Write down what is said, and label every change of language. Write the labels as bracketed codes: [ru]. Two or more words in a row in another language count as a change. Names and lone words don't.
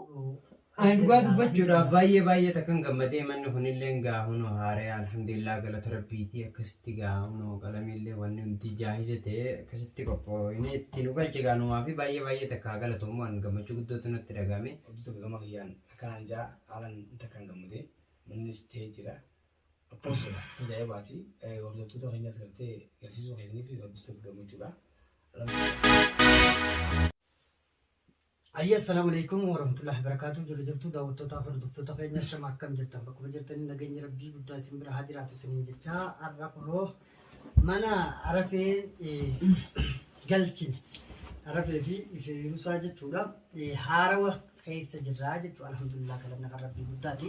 [om] Dhugaa dubbachuudhaaf baay'ee takkan gammadee manni kunillee gaahunoo haaree alhamdulillah galata rabbiitii akkasitti gaahunoo qalamiillee wanni hundi jaahise ta'e akkasitti qophoofne itti nu galche gaanumaa fi baay'ee takkaa galatoomuu waan gammachuu guddootu natti dhagahame. Hojii gama kiyyaan akkaan jaa haalan takkan gammadee mannis ta'ee jira. Appoosudha ajaa'ibaati hordoftoota keenyas galtee garsiisuu keessanii fi hojjettoota gammachuudha. [ar] السلام عليكم ورحمة الله وبركاته. [om] Jirtu daawwattoota hordoftoota keenya shama akkam jirtan bakkuma jirtanii nageenya rabbii guddaa isin bira haa jiraatu isiniin jecha har'a kunoo mana arafee galchine arafee fi feeruusaa jechuudha haarawa keessa jirraa jechuudha alhamdulillah galanna kan rabbii guddaati.